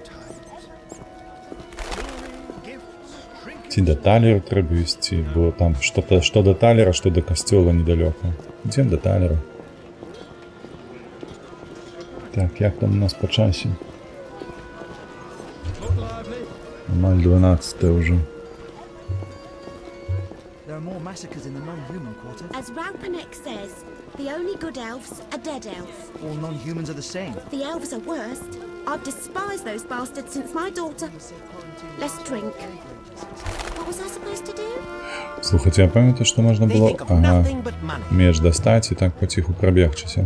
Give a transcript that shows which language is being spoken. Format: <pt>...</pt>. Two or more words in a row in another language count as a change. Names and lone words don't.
<be>Ці да талеру трэба ісці, бо там што да талера, што да касцёла недалёка. Ідзем да талеру. Так, як там у нас па часе? Амаль 12 ўжо.</be> <en>As Raupanek says, the only good elves are dead elves. All non-humans are the same. The elves are worst. I've despised those bastards since my daughter. Let's drink. What was I supposed to do?</en> <be>Слухайте, я памятаю, што можна было меч дастаць і так паціху прабегчыся.</be>